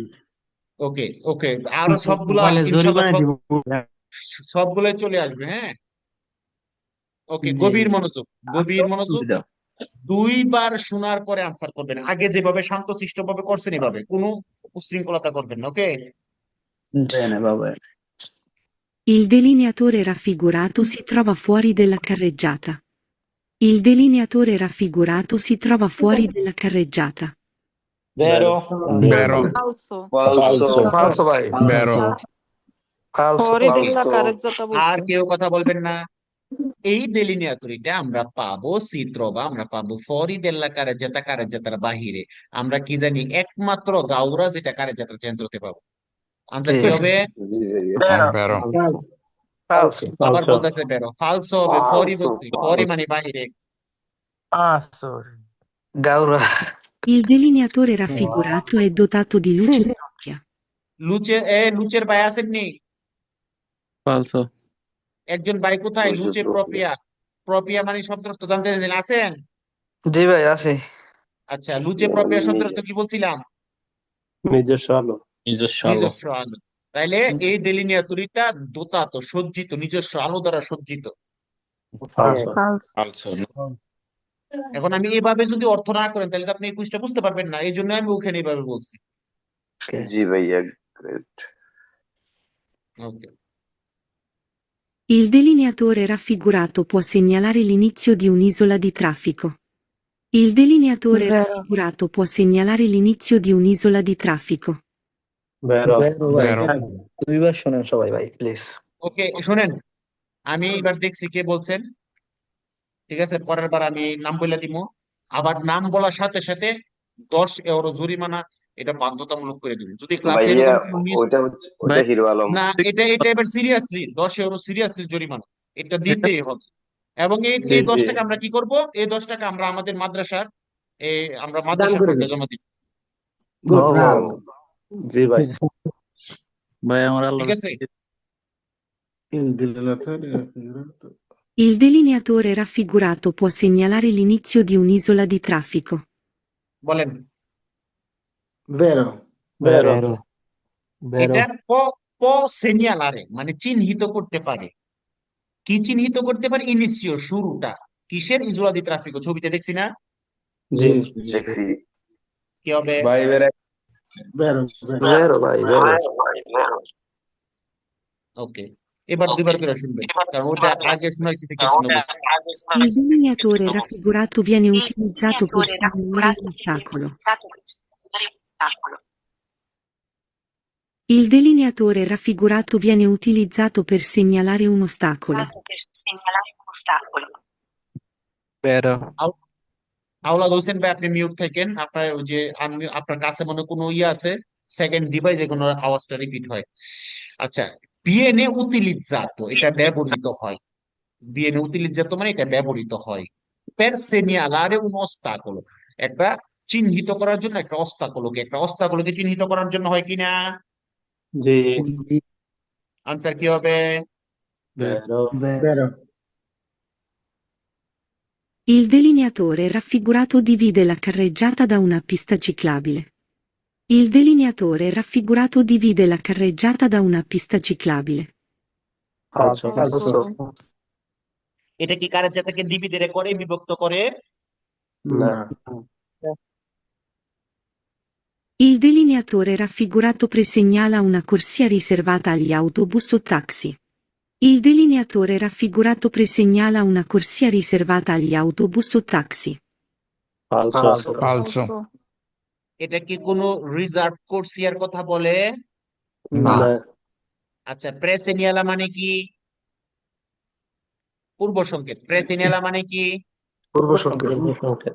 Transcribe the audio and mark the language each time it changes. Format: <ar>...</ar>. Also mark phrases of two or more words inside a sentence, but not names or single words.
<bn>ওকে ওকে, আরো সবগুলা মোবাইলে ইনশাল্লাহ জরিমানা দিব। সবগুলোই চলে আসবে। হ্যাঁ, ওকে, জি গভীর মনোযোগ, গভীর মনোযোগ। দুইবার শোনার পরে আনসার করবেন, আগে যেভাবে শান্তশিষ্ট ভাবে করছেন এভাবে, কোনো উচ্ছৃঙ্খলতা করবেন না। ওকে,</bn> <it>bene, vabbè. Il delineatore raffigurato si trova fuori della carreggiata. Il delineatore raffigurato si trova fuori della carreggiata. Vero.</it> <bn>বেরো। ফালসো। ফালসো ফালসো ভাই, বেরো। ফালসো ফরিদ ফালসো। উল্লাহ কারেজ্জাতা আর বলছে। কেউ কথা বলবেন না। এই ডেলিনিয়াতুরিটা আমরা পাবো সিত্রবা, আমরা পাবো</bn> <it>fuori della carreggiata</it> <bn>বাহিরে। আমরা কি জানি, একমাত্র গাউরা যেটা কারেজাতার চেন্দ্রতে পাবো। আনসার জি কি হবে? জি ভাইয়া। বেরো। ফালসো। আবার বলতেছে বেরো, ফালসো হবে, ফরি ফালসো বলছি, ফরি ফালসো। মানে বাহিরে। গাউরা।</bn> <it>Il delineatore raffigurato è dotato di luce propria.</it> <bn>লুচের ভাই আসেননি? ফালসো। একজন ভাই কোথায়? লুচে লুচে প্রক্রিয়া। প্রপিয়া। প্রপিয়া মানে শব্দ অর্থ জানতে চাইছেন, আছেন? জি ভাই আছে। আচ্ছা,</bn> <it>luce propria</it> <bn>শব্দ অর্থ কি বলছিলাম? নিজস্ব আলো। নিজস্ব আলো। নিজস্ব আলো। তাইলে এই ডেলিনিয়াতুরিটা দোতাত, সজ্জিত, নিজস্ব আলো দ্বারা সজ্জিত। ফালসো। ফালসো। এখন আমি এভাবে যদি অর্থ না করেন, তাহলে তো আপনি এই কুইজটা বুঝতে পারবেন না, এই জন্য আমি ওখানে এইভাবে বলছি। জি ভাইয়া, গ্রেট। ওকে,</bn> <it>Il delineatore raffigurato può segnalare l'inizio di un'isola di traffico. Il delineatore Vero. raffigurato può segnalare l'inizio di un'isola di traffico.</it> <bn>বেরো। বেরো ভাই, বেরো। দুইবার শোনেন সবাই ভাই প্লিজ। ওকে, শোনেন, আমি এবার দেখছি কে বলছেন। ঠিক আছে, পরের বার আমি নাম বলে দিব। আবার নাম বলার সাথে সাথে 10 € জরিমানা, এটা বাধ্যতামূলক করে দিব। যদি ক্লাসে ভাইয়া, এরকম কোনো মিস ওইটা হচ্ছে, ওইটা হিরো আলম। না, এটা এবার সিরিয়াসলি 10 € সিরিয়াসলি জরিমানা, এটা দিতেই হবে। এবং এই জি এই জি 10 টাকা আমরা কি করব, এই 10 টাকা আমরা আমাদের মাদ্রাসার আমরা দান মাদ্রাসা করে ফান্ডে দেন। জমা দিই। গুড। ও, জি ভাই। ভাই আমার আল্লাহ ঠিক আছে,</bn> <it>Il delineatore raffigurato può segnalare l'inizio di un'isola di traffico.</it> <bn>বলেন। ভেরো। বেরো।</bn> <it>Vero. Vero.</it> <bn>এটা সেনিয়ালারে মানে চিহ্নিত করতে পারে। কি চিহ্নিত করতে পারে? ইনিশিও, শুরুটা কিসের?</bn> <it>isola di traffico,</it> <bn>ছবিতে দেখছি না? জি দেখছি কি হবে? ভাই এবার বেরো ভেরো ভাই ভেরো ওকে, এবার দুইবার করে শুনবেন, কারণ ওটা আগে শোনাইছি থেকে জন্য বলছি।</bn> <it>Il delineatore raffigurato viene utilizzato per segnalare un ostacolo. Il delineatore raffigurato viene utilizzato per segnalare un ostacolo.</it> <bn>বেরো আওলাদ হোসেন ভাই, আপনি মিউট থাকেন। আপনার ওই যে আপনার কাছে মনে কোনো ইয়ে আছে,</bn> <en>second device</en> <bn>কোনো আওয়াজটা রিপিট হয়। আচ্ছা,</bn> <it>viene utilizzato,</it> <bn>এটা ব্যবহৃত হয়।</bn> <it>viene utilizzato</it> <bn>মানে এটা ব্যবহৃত হয়।</bn> <it>per segnalare un ostacolo,</it> <bn>একটা চিহ্নিত করার জন্য, একটা অস্তাকলোকে চিহ্নিত করার জন্য হয় কিনা? জি আনসার কি হবে? বেরো বেরো</bn> <it>Il delineatore raffigurato divide la carreggiata da una pista ciclabile. Il delineatore raffigurato divide la carreggiata da una pista ciclabile.</it> <bn>ফালসো ফালসো এটা কি কারের জাতাকে ডিভিডে করে, বিভক্ত করে? না</bn> <it>Il delineatore raffigurato presegnala una corsia riservata agli autobus o taxi. Il delineatore raffigurato presegnala una corsia riservata agli autobus o taxi.</it> <bn>ফালসো ফালসো এটা কি কোনো রিজার্ভ কোর্সিয়ার কথা বলে? না না আচ্ছা, প্রেসেনিয়ালা মানে কি? পূর্ব সংকেত। প্রেসেনিয়ালা মানে কি? পূর্ব সংকেত সংকেত</bn>